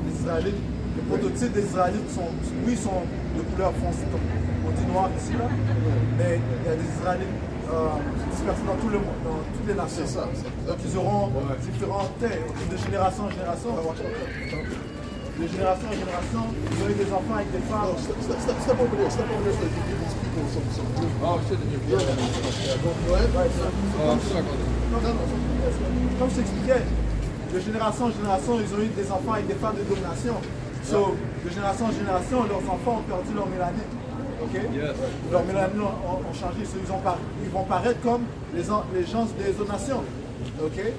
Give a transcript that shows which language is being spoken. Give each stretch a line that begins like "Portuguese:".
French: Les Israélites, les prototypes des Israélites sont de couleur foncée. On dit noir ici, là. Mais il y a des Israélites dispersés dans tout le monde, dans toutes les nations. C'est ça. Donc ils auront différents têtes, de génération en génération. De génération en génération, ils ont eu des enfants avec des femmes.
English: Step over there so you can give these people some good. Oh shit, Go ahead.
French: Comme je t'expliquais, de génération en génération, ils ont eu des enfants avec des femmes de domination. So, de génération en génération, leurs enfants ont perdu leur mélanine. Ok?
English: Yes.
French: Leur mélanine ont changé. So, ils vont paraître comme les gens des autres nations. Ok?